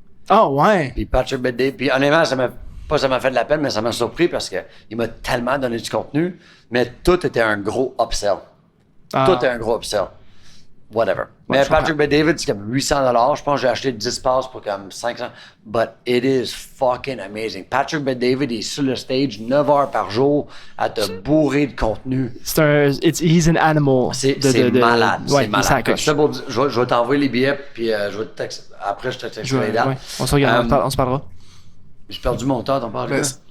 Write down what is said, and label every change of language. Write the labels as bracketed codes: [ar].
[fr] Ah, ouais. Puis Patrick Bet-David, puis honnêtement, ça m'a fait de la peine, mais ça m'a surpris parce qu'il m'a tellement donné du contenu, mais tout était un gros upsell. Ah. Tout est un gros upsell. whatever. Mais Patrick Bet-David, c'est comme $800. Je pense que j'ai acheté 10 passes pour comme 500. [en] But it is fucking amazing. [fr] Patrick Bet-David est sur le stage 9 heures par jour à te bourrer de contenu. [en] He's an animal. [fr] C'est malade. C'est malade. Je vais t'envoyer les billets, puis je vais te texter. Après, je te texte les dates. Ouais. On se regarde, on se parlera. J'ai perdu mon temps, t'en parles.